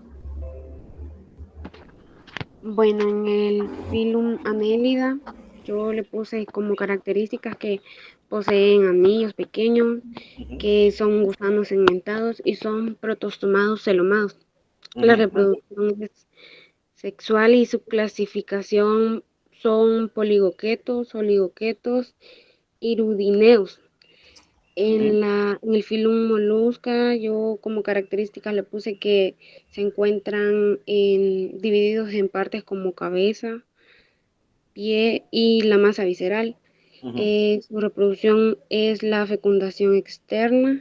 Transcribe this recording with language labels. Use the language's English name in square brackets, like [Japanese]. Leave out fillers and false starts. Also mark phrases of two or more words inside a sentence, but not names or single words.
[Spanish] Bueno, en el Phylum Annelida yo le puse como características que poseen anillos pequeños, que son gusanos segmentados y son protostomados celomados. La reproducción es sexual y su clasificación son poligoquetos, oligoquetos, irudineos. En el Phylum Molusca, yo como características le puse que se encuentran divididos en partes como cabeza, pie y la masa visceral. Su reproducción es la fecundación externa.